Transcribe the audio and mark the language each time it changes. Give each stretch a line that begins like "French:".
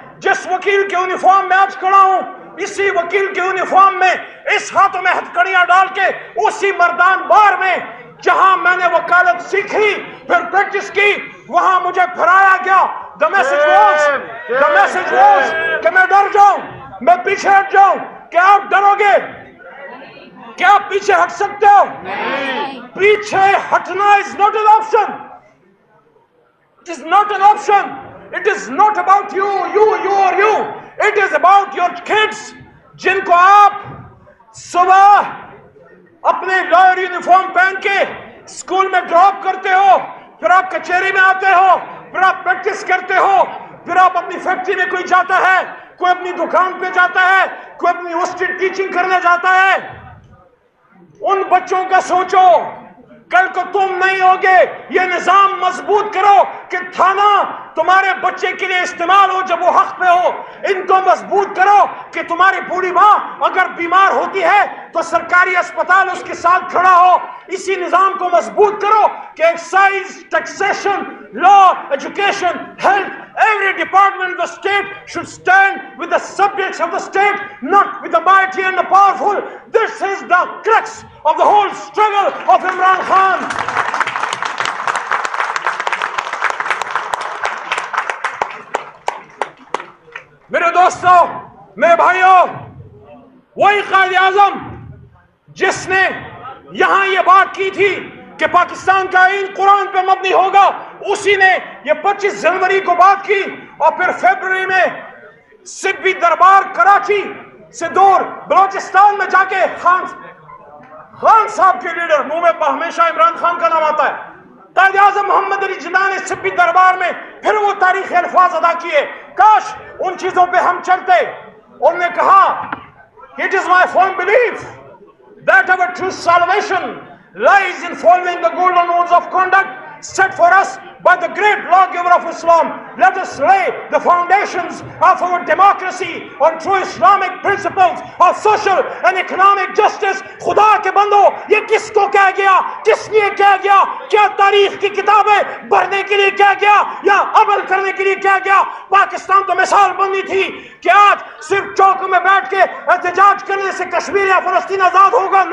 Urdu: جس وکیل کے یونیفارم میں آج کھڑا ہوں, اسی وکیل کے یونیفارم میں, اس ہاتھوں میں ہتھکڑیاں ڈال کے, اسی مردان بار میں جہاں میں نے وکالت سیکھی پھر پریکٹس کی, وہاں مجھے پھرایا گیا.
English: the message was
Urdu: کہ میں ڈر جاؤں, میں پیچھے ہٹ جاؤں. کیا آپ ڈرو گے؟ کیا آپ پیچھے ہٹ سکتے ہو؟ پیچھے ہٹنا
English: is not an option. It is not an option. It is not about you or you. It is about your kids,
Urdu: جن کو آپ صبح اپنے لائر یونیفارم پہن کے اسکول میں ڈراپ کرتے ہو, پھر آپ کچہری میں آتے ہو, پھر آپ پریکٹس کرتے ہو, پھر آپ اپنی فیکٹری میں کوئی جاتا ہے, کوئی اپنی دکان پہ جاتا ہے, کوئی اپنی یونیورسٹی ٹیچنگ کرنے جاتا ہے. ان بچوں کا سوچو, کل کو تم نہیں ہوگے. یہ نظام مضبوط کرو کہ تھانہ تمہارے بچے کے لیے استعمال ہو جب وہ حق پہ ہو. ان کو مضبوط کرو کہ تمہاری بوڑھی ماں اگر بیمار ہوتی ہے تو سرکاری اسپتال اس کے ساتھ کھڑا ہو. اسی نظام کو مضبوط کرو کہ excise, taxation, law, education, health,
English: every department of the state should stand with the subjects of the state, not with the mighty and the powerful. This is the crux of the whole struggle of Imran Khan.
Urdu: میرے دوستوں, میرے بھائیوں, وہی قائد اعظم جس نے یہاں یہ بات کی تھی کہ پاکستان کا آئین قرآن پہ مبنی ہوگا, اسی نے یہ 25 جنوری کو بات کی, اور پھر فیبروری میں سبی دربار کراچی سے دور بلوچستان میں جا کے خان صاحب کے لیڈر, منہ میں ہمیشہ عمران خان کا نام آتا ہے, قائد اعظم محمد علی جناح نے سبی دربار میں پھر وہ تاریخی الفاظ ادا کیے. کاش ان چیزوں پہ ہم چلتے. انہوں نے کہا,
English: it is my firm belief that our true salvation lies in following the golden rules of conduct set for us by the great lawgiver of Islam. Let us lay the foundations of our democracy on true Islamic principles of social and economic justice.
Urdu: خدا کے بندو, یہ کس کو کہہ گیا, کس لیے کہہ گیا؟ کیا تاریخ کی کتابیں پڑھنے کے لیے کہہ گیا یا عمل کرنے کے لیے کہہ گیا؟ پاکستان تو مثال بننی تھی کہ آج صرف چوکوں میں بیٹھ کے احتجاج کرنے سے کشمیر یا فلسطین آزاد ہوگا.